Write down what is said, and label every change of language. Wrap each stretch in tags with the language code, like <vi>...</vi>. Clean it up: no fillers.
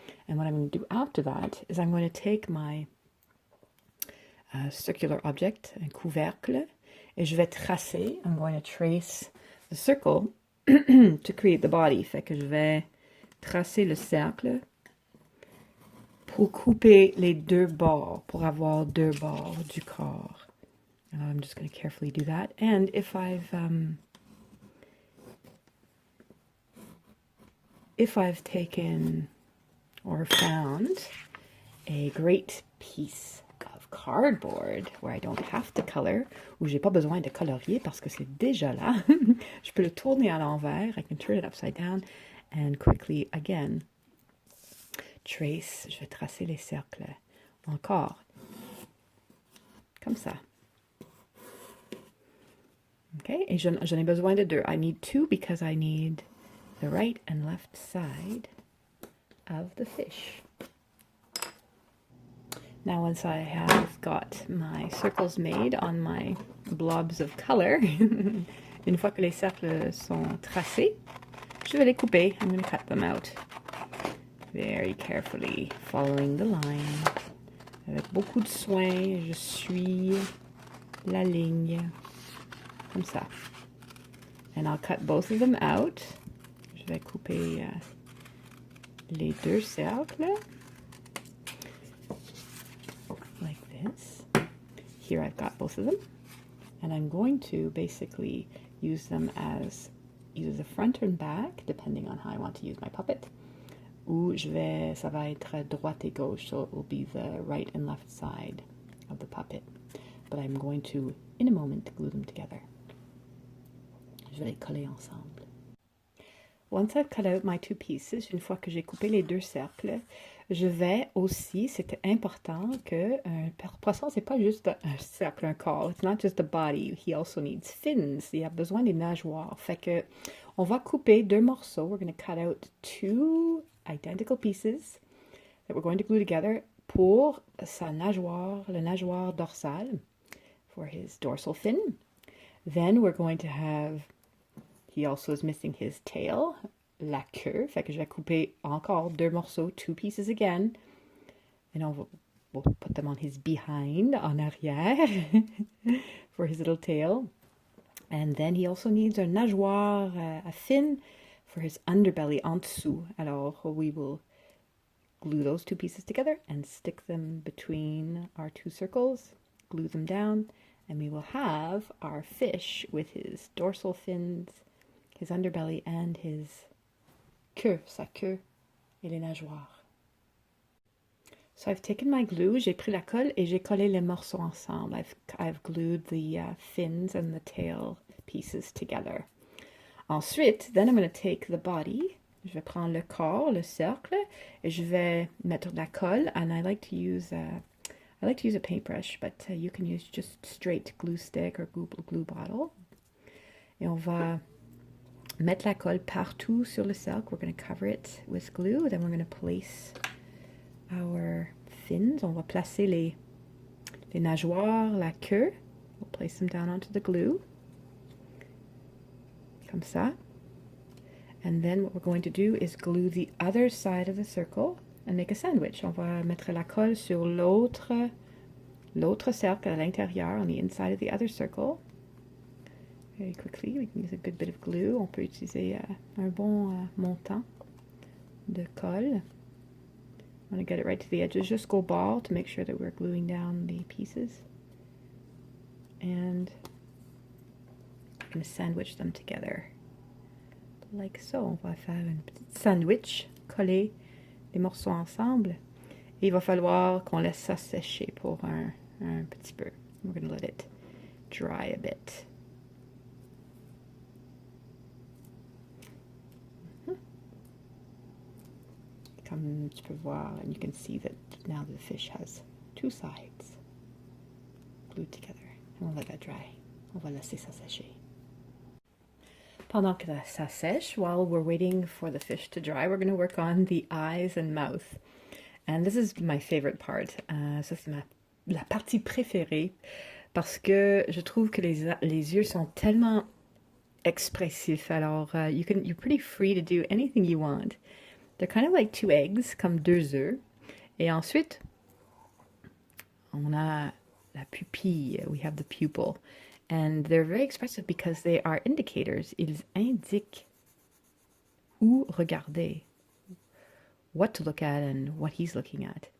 <en>And what I'm going to do after that is I'm going to take my circular object,</en> <fr>un couvercle, et je vais tracer,</fr> <en>I'm going to trace the circle to create the body.</en> <fr>Fait que je vais tracer le cercle pour couper les deux bords, pour avoir deux bords du corps.</fr> <en>I'm just going to carefully do that. And if I've taken or found a great piece of of cardboard where I don't have to color,</en> <fr>où j'ai pas besoin de colorier parce que c'est déjà là. Je peux le tourner à l'envers.</fr> <en>I can turn it upside down and quickly again trace.</en> <fr>Je vais tracer les cercles encore comme ça. Okay, et j'en ai besoin de deux.</fr> <en>I need two because I need the right and left side of the fish. Now once I have got my circles made on my blobs of color,</en> <fr>une fois que les cercles sont tracés, je vais les couper.</fr> <en>I'm going to cut them out very carefully, following the line.</en> <fr>Avec beaucoup de soin, je suis la ligne, comme ça.</fr> <en>And I'll cut both of them out.</en> <fr>Je vais couper les deux cercles.</fr> <en>Like this. Here I've got both of them. And I'm going to basically use them as either the front and back, depending on how I want to use my puppet.</en> <fr>Ou ça va être droite et gauche,</fr> <en>so it will be the right and left side of the puppet. But I'm going to, in a moment, glue them together.</en> <fr>Je vais les coller ensemble.</fr> <en>Once I've cut out my two pieces,</en> <fr>une fois que j'ai coupé les deux cercles, je vais aussi, c'est important que un poisson, c'est pas juste un cercle, un corps.</fr> <en>It's not just a body. He also needs fins.</en> <fr>Il a besoin des nageoires. Fait que on va couper deux morceaux.</fr> <en>We're going to cut out two identical pieces that we're going to glue together</en> <fr>pour sa nageoire, la nageoire dorsale,</fr> <en>for his dorsal fin. Then we're going to have, he also is missing his tail,</en> <fr>la queue. Fait que je vais couper encore deux morceaux,</fr> <en>two pieces again. And we'll put them on his behind,</en> <fr>en arrière,</fr> <en>for his little tail. And then he also needs a nageoire, a fin, for his underbelly,</en> <fr>en dessous.</fr> <en>Alors, we will glue those two pieces together and stick them between our two circles, glue them down, and we will have our fish with his dorsal fins, his underbelly, and his queue,</en> <fr>sa queue, et les nageoires.</fr> <en>So I've taken my glue,</en> <fr>j'ai pris la colle et j'ai collé les morceaux ensemble.</fr> <en>I've glued the fins and the tail pieces together. Ensuite, then I'm going to take the body.</en> <fr>Je vais prendre le corps, le cercle, et je vais mettre de la colle.</fr> <en>And I like to use a paintbrush, but you can use just straight glue stick or glue bottle.</en> <fr>Et on va mettre la colle partout sur le cercle.</fr> <en>We're going to cover it with glue. Then we're going to place our fins.</en> <fr>On va placer les nageoires, la queue.</fr> <en>We'll place them down onto the glue.</en> <fr>Comme ça.</fr> <en>And then what we're going to do is glue the other side of the circle and make a sandwich.</en> <fr>On va mettre la colle sur l'autre cercle à l'intérieur,</fr> <en>on the inside of the other circle. Very quickly, we can use a good bit of glue.</en> <fr>On peut utiliser un bon montant de colle.</fr> <en>I want to get it right to the edges. Just go ball to make sure that we're gluing down the pieces. And I'm going to sandwich them together. Like so.</en> <fr>On va faire une petite sandwich, coller les morceaux ensemble. Et il va falloir qu'on laisse ça sécher pour un petit peu.</fr> <en>We're going to let it dry a bit.</en> <fr>Comme tu peux voir,</fr> <en>and you can see that now the fish has two sides glued together. And we'll let that dry.</en> <fr>On va laisser ça sécher. Pendant que ça sèche,</fr> <en>while we're waiting for the fish to dry, we're going to work on the eyes and mouth. And this is my favorite part.</en> <fr>Ça, c'est la partie préférée parce que je trouve que les yeux sont tellement expressifs.</fr> <en>Alors, you're pretty free to do anything you want. They're kind of like two eggs,</en> <fr>comme deux œufs. Et ensuite, on a la pupille.</fr> <en>We have the pupil. And they're very expressive because they are indicators.</en> <fr>Ils indiquent où regarder,</fr> <en>what to look at and what he's looking at.</en>